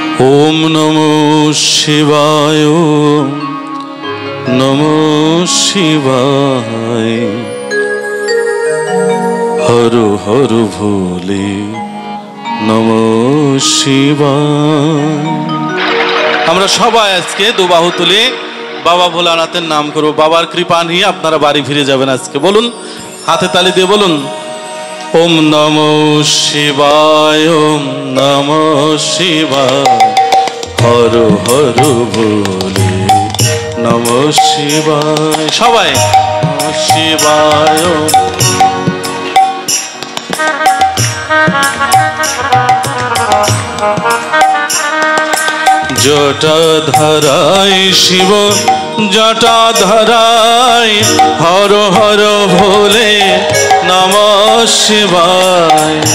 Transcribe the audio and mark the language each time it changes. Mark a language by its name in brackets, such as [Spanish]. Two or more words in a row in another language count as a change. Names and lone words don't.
[Sanskrit] ওম নমো শিবায়, ওম নমো শিবায়, হর হর ভোলে নমো শিবায়। [Bangla] আমরা সবাই আজকে দুবাহু তুলে বাবা ভোলানাথের নাম করব। বাবার কৃপা নিয়ে আপনারা বাড়ি ফিরে যাবেন আজকে। বলুন, হাতে তালি দিয়ে বলুন, [Sanskrit] ওম নমো শিবায়, ওম নমো শিবায়, হর হর ভোলে নমো শিবায়। [Bangla] সবাই [Sanskrit] নমো শিবায়। জটাধারায় শিব জটাধারায়, হর হর ভোলে নমঃ শিবায়।